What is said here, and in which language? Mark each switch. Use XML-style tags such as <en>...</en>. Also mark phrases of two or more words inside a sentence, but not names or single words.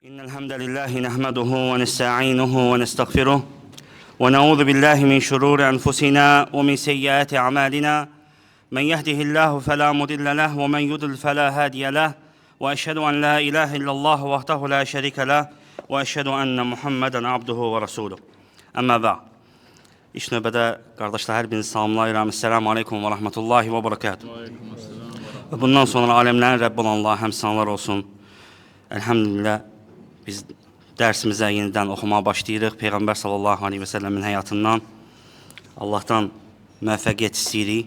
<ar>إن الحمد لله نحمده ونستعينه ونستغفره ونعوذ بالله من شرور أنفسنا ومن سيئات أعمالنا من يهده الله فلا مضل له ومن يضلل فلا هادي له وأشهد أن لا إله إلا الله وحده لا شريك له وأشهد أن محمدا عبده ورسوله أما بعد</ar> <az>İlk növbədə qardaşlar hər birinizi salamlayıram.</az> <ar>السلام عليكم ورحمة الله وبركاته.</ar> <az>Və bundan sonra aləmlərin Rəbbi olan Allah'a həmd sənalar olsun. Elhamdülillah biz dərsimizə yenidən oxumaya başlayırıq. Peyğəmbər</az> <ar>صلى الله عليه وسلم</ar> <az>həyatından Allahdan müvəffəqiyyət istəyirik.</az>